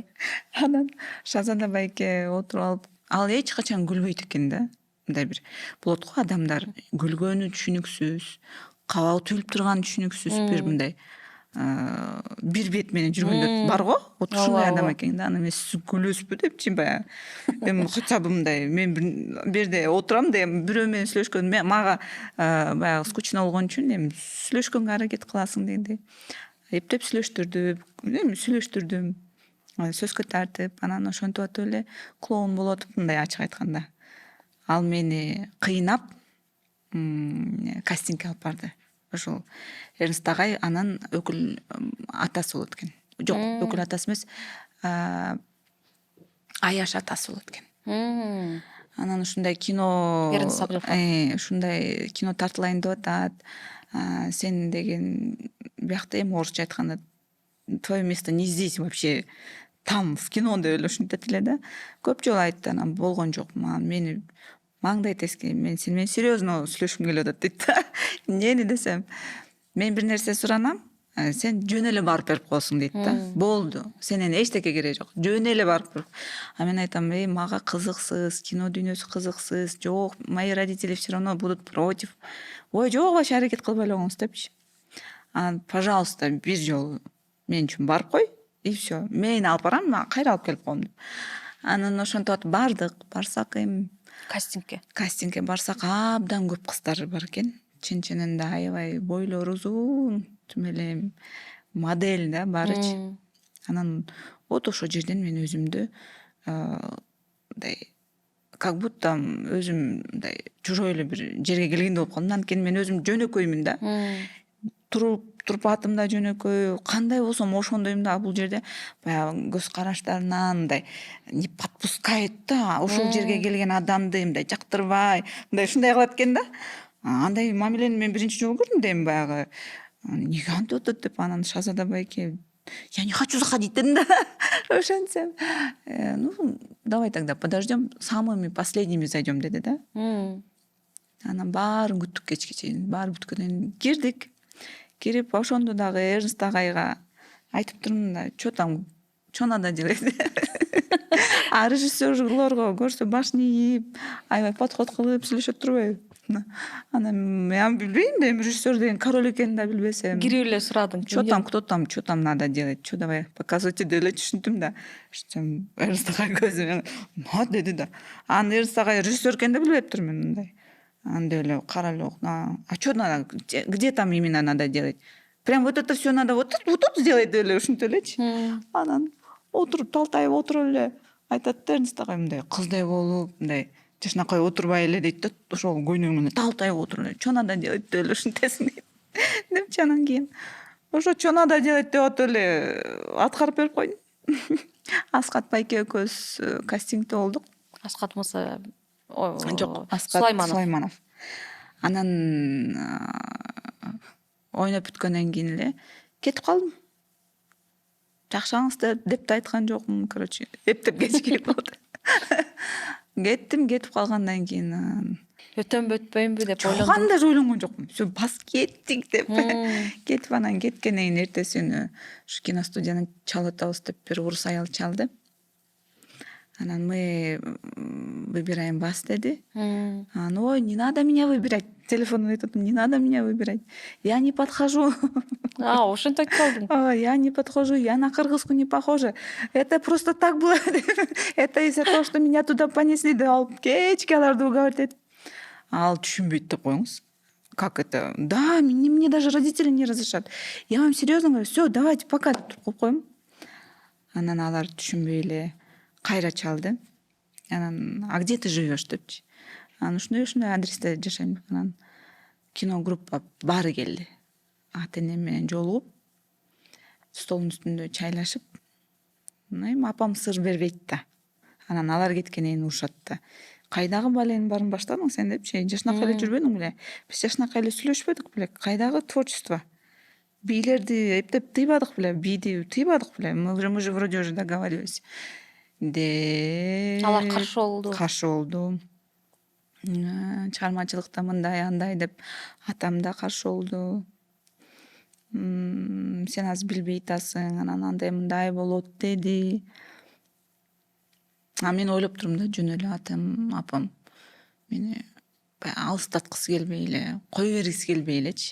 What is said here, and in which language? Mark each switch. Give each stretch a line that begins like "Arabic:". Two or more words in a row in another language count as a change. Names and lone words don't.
Kyrgyz: анан Шазада байке отуруп алып, ал эч качан күлбөйт экен да. Мындай бир болот го адамдар күлгөнү түшүнүксүз, кабагы түйүлүп турганы түшүнүксүз, бир мындай бир бет менен жүргөндөр бар го. Вот ушундай адам экен да. Анан мен сиз күлөсүзбү депчи баягы. Эми хотя бы мындай мен бир жерде отурам да эми бирөө менен сүйлөшкөн мага баягы скучно болгон үчүн эми сүйлөшкөнгө аракет кыласың дегендей. Эптеп сүйлөштүрдүм. Сөзгө тартып, анан ошентип атып эле клоун болуп атып, мындай ачык айтканда. Ал мени кыйнап кастингге алып барды. Ошол Эрнст агай анан өкүл атасы болот экен. Жок, өкүл атасы эмес, Аяш атасы болот экен. Анан ушундай кино, ушундай кино тартылайын деп атат. Сен деген биякта эми орусча айтканда
Russian: твое место не здесь вообще, там в кино
Kyrgyz: деп эле ушинтет эле да. Көп жолу айтты, анан болгон жок. Мени маңдай тескей, мен сени менен серьезно сүйлөшкүм келип атат дейт да. Эмнени десем, мен бир нерсе суранам, сен жөн эле барып берип коесуң дейт да. Болду, сенен эчтеке кереги жок, жөн эле барып бер. Мен айтам, мага кызыксыз, кино дүйнөсү кызыксыз, жок,
Russian: мои родители все равно будут против.
Kyrgyz: Ой, жок, вообще аракет кылбай эле коңуз депчи. Пожалуйста, бир жолу мен үчүн барып кой,
Russian: и все.
Kyrgyz: Мен алып барам, кайра алып келип коем деп. Анан ошентип атып барсак эми кастингге барсак абдан көп кыздар бар экен. Чын-чынында аябай бойлору узун, тим эле модель да баарычы. Анан вот ошол жерден мен өзүмдү мындай
Russian: как будто
Kyrgyz: өзүм мындай чужой эле бир жерге келгендей болуп калдым. Анткени мен өзүм жөнөкөймүн да. Турпатым да жөнөкөй, кандай болсом ошондойм да. Бул жерде баягы көз караштарынан мындай
Russian: не подпускает
Kyrgyz: да, ошол жерге келген адамды мындай жактырбай, мындай ушундай кылат экен да. Андай мамилени мен биринчи жолу көрдүм да, эми баягы эмнеге антип атат деп. Анан Шазада байке,
Russian: я не хочу заходить
Kyrgyz: дедим да. Ошентсем,
Russian: ну давай тогда подождем, самыми последними зайдем
Kyrgyz: деди да. Анан баарын күттүк кечке чейин, баары бүткөндөн кирдик. Кирип ошондо дагы Эрнст агайга айтып турмун да,
Russian: что там чонада делет.
Kyrgyz: А режиссерлорго көрсө башын ийип, аябай подход кылып сүйлөшөт турбайбы? Анан мен билбейм да, эми режиссер деген король экенин да билбесем. Кирип эле сурадың.
Russian: Что там надо делать, что давай показывайте
Kyrgyz: деп эле түшүндүм да. Эрнст агай көзү ма деди да. Анан Эрнст агай режиссер экенин да билбептир мен мындай. Анда эле карап эле
Russian: а что надо, где там именно надо делать? Прям вот это все надо вот тут сделать
Kyrgyz: деп эле ушинтип элечи. Анан отуруп талтайып отуруп эле айтат да Эрнст агай мындай кыздай болуп, мындай жашынакай отурбай эле дейт да, ошол көйнөгү менен талтайып отуруп эле
Russian: что надо делать
Kyrgyz: деп эле ушинтесиң дейт. Депчи анан кийин ошо
Russian: что надо делать
Kyrgyz: деп атып эле аткарып берип койдум. Аскат байке экөөбүз кастингде болдук. Аскат Муса Жок, Аскат Сулайманов. Анан ойноп бүткөндөн кийин эле кетип калдым. Жакшаңыз деп да айткан жокмун, короче, эптеп кеч келип калды. Кетип калгандан кийин өтөмбү өтпөймбү деп жок, ойлондум. анда ойлонгон жокмун. Все, бас кеттик деп. Кетип анан кеткенден кийин эртеси күнү ушу киностудияны чалып атабыз деп бир орус аял чалды.
Russian: Анан мы выбираем вас деди.
Kyrgyz: Анан ой,
Russian: не надо меня выбирать.
Kyrgyz: Телефонун айтып,
Russian: не надо меня выбирать. Я не подхожу.
Kyrgyz: Ошентип айтып калдың.
Russian: Я не подхожу, я на кыргызку не похожа. Это просто так было. Это из-за того, что меня туда понесли.
Kyrgyz: Да алып кечке аларды уговаривать этип. Ал түшүнбөйт деп коюңуз.
Russian: Как это? Да, мне даже родители не разрешат. Я вам серьезно говорю, все, давайте, пока
Kyrgyz: деп туруп коем. Анан алар түшүнбөй эле кайра чалды.
Russian: Анан а где ты живешь депчи.
Kyrgyz: Анан ушундай адресте жашайм деп. Анан киногруппа баары келди. Ата энем менен жолугуп, столдун үстүндө чайлашып, эми апам сыр бербейт да. Анан алар кеткенден кийин урушат да. Кайдагы баленин баарын баштадың сен депчи. Жашынакай эле жүрбөдүң беле? Биз жашынакай эле сүйлөшпөдүк беле? Кайдагы творчество? Бийлерди эптеп тыйбадык беле? Бийди тыйбадык беле?
Russian: Мы же вроде уже договаривались.
Kyrgyz: Алар каршы болду. Чыгармачылыкта мындай андай деп атам да каршы болду. Сен азыр билбей атасың, анан андай мындай болот деди. А мен ойлоп турдум да, жөн эле атам, апам мени алыстаткысы келбей эле, кое бергиси келбей элечи.